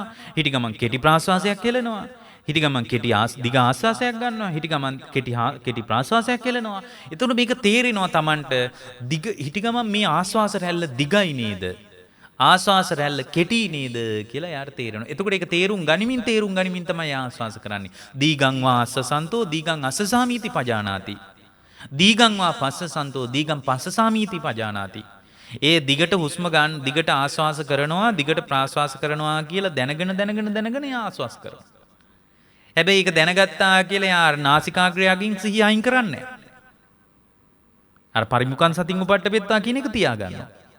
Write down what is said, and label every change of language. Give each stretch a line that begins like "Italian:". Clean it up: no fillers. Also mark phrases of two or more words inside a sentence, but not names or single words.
Sinhala: හිටි ගමන් කෙටි ප්‍රාශ්වාසයක් කෙලනවා. හිටි ගමන් කෙටි දිග ආස්වාසයක් ගන්නවා. හිටි ගමන් කෙටි ප්‍රාශ්වාසයක් කෙලනවා. එතකොට මේක තේරෙනවා Tamanට හිටි ගමන් මේ ආස්වාස රැල්ල දිගයි නේද? ආස්වාස රැල්ල කෙටි නේද කියලා යාට තේරෙනවා. එතකොට ඒක තේරුම් ගනිමින් තමයි ආස්වාස කරන්නේ.
Pali: දීගං වාස්ස සන්තෝ දීගං අස්සසාමීති පජානාති. දීගං වා පස්ස සන්තෝ දීගං පස්සසාමීති පජානාති.
Sinhala: ඒ දිගට හුස්ම ගන්න දිගට ආස්වාස කරනවා දිගට ප්‍රාශ්වාස කරනවා කියලා දැනගෙන ආස්වාස කරනවා. හැබැයි ඒක දැනගත්තා කියලා යාර නාසිකාග්‍රයකින් සිහිය අයින් කරන්නේ නැහැ. අර
Pali: පරිමුඛං සතින් උපට්ඨපෙත්තා
Sinhala: කියන එක තියාගන්නවා.